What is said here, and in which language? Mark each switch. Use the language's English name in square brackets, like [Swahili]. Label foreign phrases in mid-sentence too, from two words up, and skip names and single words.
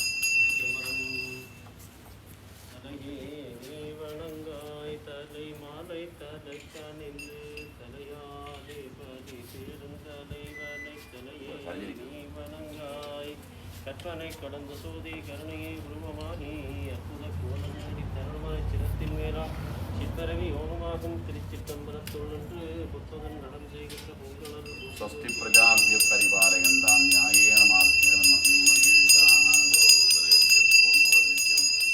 [Tamil] தலையே வணங்காய் தலை மாலை தலை கணிந்து தலையாதே பதி பெருந்தலைவனை தலையே நீ வணங்காய் கற்பனை கடந்த சோதி கருணையை உருவமாகி அற்புத கோலமூடி தருணமாய் சிரத்தின் மேலா சிற்பரவி ஓமமாகும் திருச்சிற்றம்பலத்தோடு புத்தகன் நடம் செய்கின்ற பொங்கலர் [Sanskrit] स्वस्ति प्रजाभ्य परिपालयन्तां न्यायेन मार्गेण महीं महीषाः गोभूतरेभ्यः शुभं भवति नित्यम्।